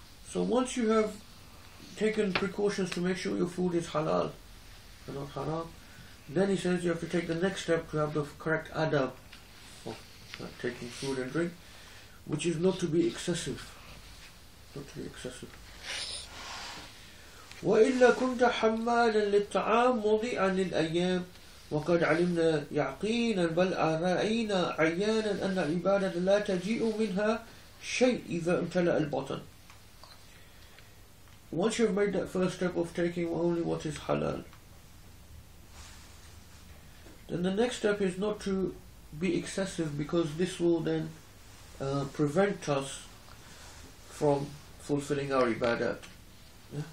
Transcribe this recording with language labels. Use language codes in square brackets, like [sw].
[en] So once you have taken precautions to make sure your food is halal and not haram, then he says you have to take the next step to have the correct adab of taking food and drink, which is not to be excessive. Not to be excessive. [ar] وإلا كنت حمالا للطعام مضيعا للأيام وقد علمنا يقينا بل رأينا عيانا أن العبادة لا تجيء منها شيء إذا امتلأ البطن. [en] Once you've made that first step of taking only what is halal, then the next step is not to be excessive, because this will then prevent us from fulfilling our ibadat. Yeah?